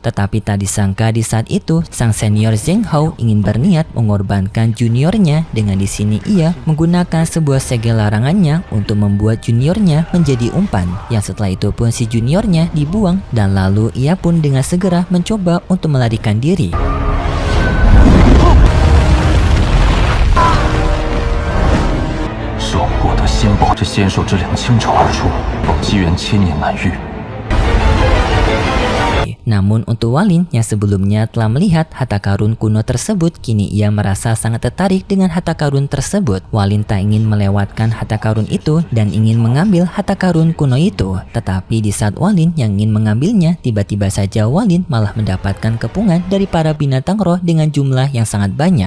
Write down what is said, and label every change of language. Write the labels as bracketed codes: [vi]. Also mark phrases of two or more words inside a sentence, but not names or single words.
[id] Tetapi tak disangka di saat itu sang senior Zheng Hao ingin berniat mengorbankan juniornya. Dengan di sini ia menggunakan sebuah segel larangannya untuk membuat juniornya menjadi umpan. Yang setelah itu pun si junior motornya dibuang dan lalu ia pun dengan segera mencoba untuk melarikan diri. [zh] 手获得仙宝，这仙兽之量倾巢而出，机缘千年难遇。 [id] Namun untuk Walin yang sebelumnya telah melihat harta karun kuno tersebut, kini ia merasa sangat tertarik dengan harta karun tersebut. Walin tak ingin melewatkan harta karun itu dan ingin mengambil harta karun kuno itu. Tetapi di saat Walin yang ingin mengambilnya, tiba-tiba saja Walin malah mendapatkan kepungan dari para binatang roh dengan jumlah yang sangat banyak.